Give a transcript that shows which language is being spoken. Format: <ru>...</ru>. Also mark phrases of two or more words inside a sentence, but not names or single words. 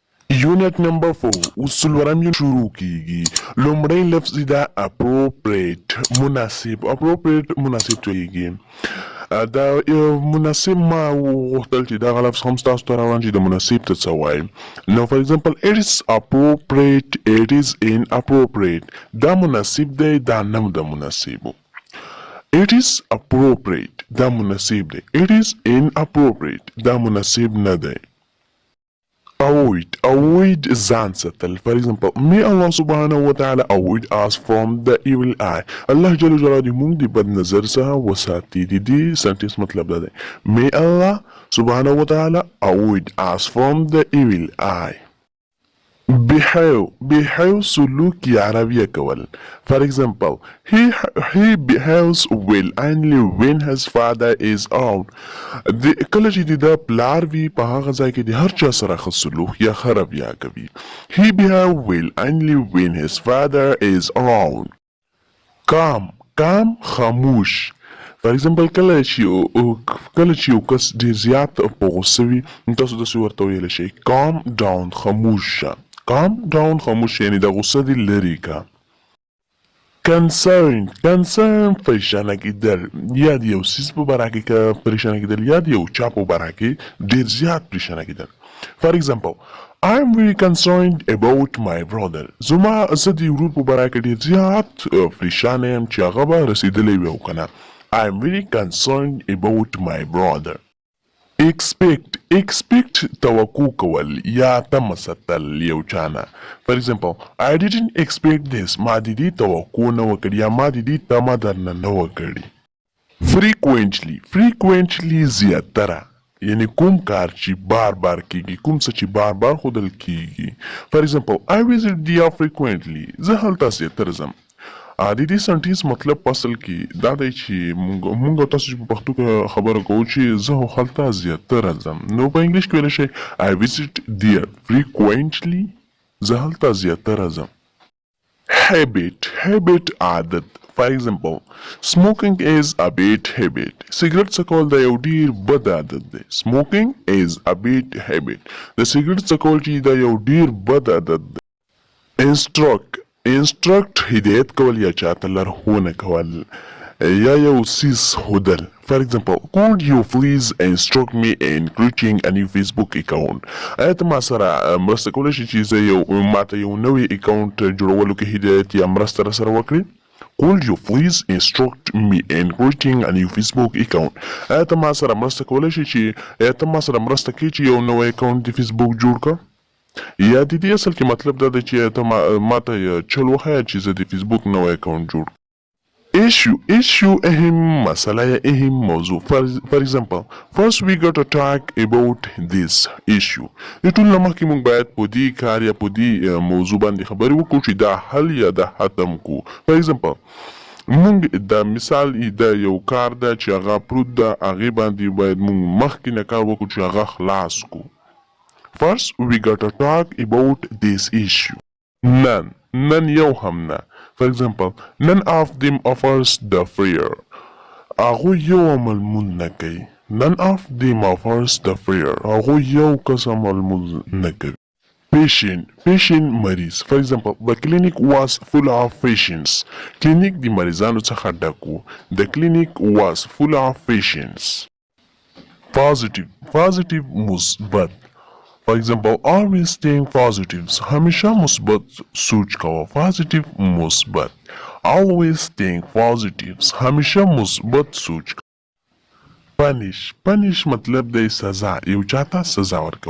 <ps>یونټ نمبر 4 اوس څلورم یونټ شروع کیږي. لومړی لفظ دا اپروپریټ مناسب کیږي. دا مناسب ما غوښتل چې دغه لفظ هم ستاسو ته راوړم چې د مناسب ته څه وایي.</ps> <en>نو for example it is appropriate, it is inappropriate.</en> <ps>دا مناسب دی، دا نه د مناسبو.</ps> <en>It is appropriate</en> <ps>دا مناسب دی.</ps> <en>It is inappropriate</en> <ps>دا مناسب نه دی. Avoid ځان ساتل.</ps> <en>For example, may Allah</en> <ar>سبحانه وتعالى</ar> <en>avoid us from the evil eye.</en> <ps>الله</ps> <ar>جل جلاله</ar> <ps>موږ د بد نظر څخه وساتي. د دې سنټنس مطلب دا دی.</ps> <en>May Allah</en> <ar>سبحانه وتعالى</ar> <en>avoid us from the evil eye.</en> <ps>behave سلوک یا رویه کول.</ps> <en>For example, he behaves well only when his father is out.</en> <ps>کله چې د پلار وي په هغه ځای کې د هر چا سره ښه سلوک یا ښه رویه کوي.</ps> <en>He behaves well only when his father is around. calm خاموش. For example,</en> <ps>کله چې یو کس ډېر زیات په غوسه وي تاسو داسې ورته ویلی شئ</ps> <en>calm down</en> <ps>خاموش شه.</ps> <en>calm down</en> <ps>خاموش یعنی د غصه دې لرې کا. concern پریشانه کېدل یا د یو څیز په باره کې پریشانه کېدل یا د یو چا په باره کې ډېر زیات پریشانه کېدل.</ps> <en>For example, I am very concerned about my brother.</en> <ps>زه د ورور په باره کې ډېر زیات پریشانه یم چې هغه به رسېدلی وي او که نه.</ps> <en>I am very concerned about my brother.</en> <ps>expect توقع کول یا تمه ساتل یو چانه.</ps> <en>For example, I didn't expect this.</en> <ps>ما د دې توقع نه وکړي یا ما د دې تمه درنه نه وکړي. frequently زیاتره یعنی کوم کار چې بار کیږي، کوم څه چې بار ښودل کیږي.</ps> <en>For example, I visit there frequently.</en> <ps>زه هلته زیاتره ځم. د دې سنټنس مطلب په اصل کې دا دی چې موږ تاسو چې په پښتو کې خبره کوو چې زه هلته زیاتره ځم، نو په انګلش کې ویلی شئ</ps> <en>I visit there frequently.</en> <ps>زه هلته زیاتره ځم. habit عادت.</ps> <en>For example, smoking is a bad habit.</en> <ps>سیګریټ څکول د یو ډېر بد عادت دی.</ps> <en>smoking is a bad habit.</en> <ps>د سیګریټ څکول چې د یو ډېر بد عادت دی. instruct هدایت کول یا چاته لارښوونه کول یا یو څیز ښودل.</ps> <en>For example, could you please instruct me in creating a new Facebook account?</en> <ps>آیا ته ما سره مرسته کولی شې چې زه ماته یو نوی اکاونټ جوړولو کې هدایت یا مرسته راسره وکړې؟</ps> <en>Could you please instruct me in creating a new Facebook account?</en> <ps>آیا ته ما سره مرسته کولی شې چې چې یو نوی اکاونټ د فیسبوک جوړ کړه؟ یا د دې اصل کې مطلب دا دی چې ته ماته چل وښایه چې زه د فیسبوک نوی اکاونټ جوړ کړم. issue اهم مسله یا اهم موضوع.</ps> <en>For example, first we got to talk about this issue.</en> <ps>د ټول نه مخکې موږ باید په دې کار یا په دې موضوع باندې خبرې وکړو چې دا حل یا دا ختم کړو.</ps> <en>For example,</en> <ps>موږ د مثال د یو کار ده چې هغه پروت ده، هغې باندې باید موږ مخکې نه کار وکړو چې هغه خلاص کړو.</ps> <en>First, we got to talk about this issue.</en> <ps>None یو هم نه.</ps> <en>For example, none of them offers the prayer.</en> <ps>هغوی یو عمل مونږ نه کوي.</ps> <en>None of them offers the prayer.</en> <ps>هغوی یو کس عمل مونږ نه کوي. patient مریض.</ps> <en>For example, the clinic was full of patients.</en> <ps>کلینیک د مریضانو څخه ډک و.</ps> <en>The clinic was full of patients.</en> <ps>positive مثبت.</ps> <en>For example, always think positives.</en> <ps>همیشه مثبت سوچ کوه. positive مثبت.</ps> <en>always think positives.</en> <ps>همیشه مثبت سوچ کوه. punish مطلب دی سزا، یو چاته سزا ورکول.</ps>